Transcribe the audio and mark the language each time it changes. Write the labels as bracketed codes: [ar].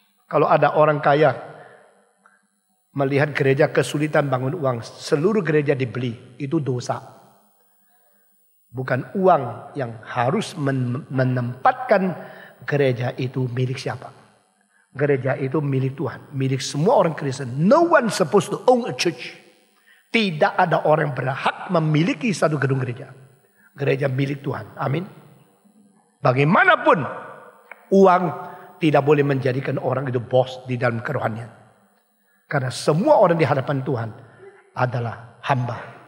[id] Kalau ada orang kaya melihat gereja kesulitan bangun uang. Seluruh gereja dibeli. Itu dosa. Bukan uang yang harus menempatkan gereja itu milik siapa. Gereja itu milik Tuhan. Milik semua orang Kristen. [en] No one supposed to own a church. [id] Tidak ada orang yang berhak memiliki satu gedung gereja. Gereja milik Tuhan. Amin. Bagaimanapun uang tidak boleh menjadikan orang itu bos di dalam kerohanian. Karena semua orang di hadapan Tuhan adalah hamba.